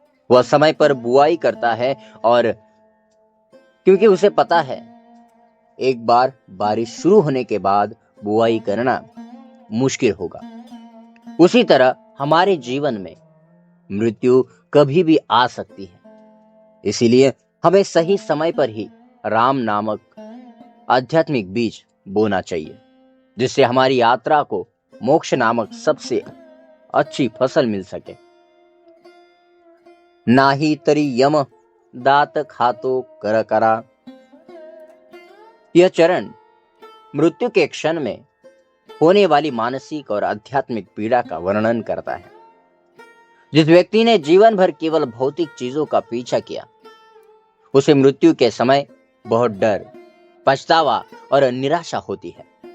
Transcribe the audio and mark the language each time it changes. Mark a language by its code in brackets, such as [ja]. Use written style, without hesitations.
[hi] वह समय पर बुआई करता है, और क्योंकि उसे पता है एक बार बारिश शुरू होने के बाद बुआई करना मुश्किल होगा, उसी तरह हमारे जीवन में मृत्यु कभी भी आ सकती है। इसीलिए हमें सही समय पर ही राम नामक आध्यात्मिक बीज बोना चाहिए, जिससे हमारी यात्रा को मोक्ष नामक सबसे अच्छी फसल मिल सके। [mr] नाही तरी यम, दात खातो कर करा। [hi] यह चरण मृत्यु के क्षण में होने वाली मानसिक और आध्यात्मिक पीड़ा का वर्णन करता है। जिस व्यक्ति ने जीवन भर केवल भौतिक चीजों का पीछा किया, उसे मृत्यु के समय बहुत डर, पछतावा और निराशा होती है।